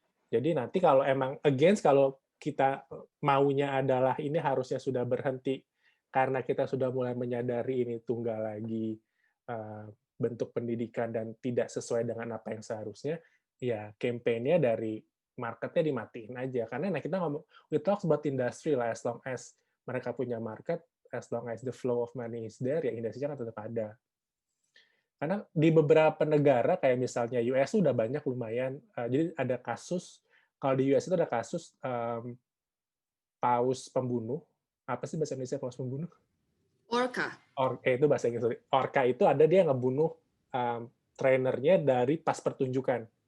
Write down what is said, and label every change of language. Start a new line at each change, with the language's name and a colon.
Indonesian: Jadi nanti kalau emang against, kalau kita maunya adalah ini harusnya sudah berhenti karena kita sudah mulai menyadari ini tunggal lagi bentuk pendidikan dan tidak sesuai dengan apa yang seharusnya, ya campaign-nya dari marketnya dimatiin aja. Karena kita ngomong,
English: we talk about industry lah, as long as
Indonesian: mereka punya
English: market, as long as the flow of money is there,
Indonesian: ya industrinya kan tetap ada. Karena di beberapa negara, kayak misalnya US udah banyak lumayan, jadi ada kasus, kalau di US itu ada kasus paus pembunuh, apa sih bahasa Indonesia paus pembunuh? Orca. Itu bahasa Inggris. Orca itu ada dia ngebunuh trainernya dari pas pertunjukan.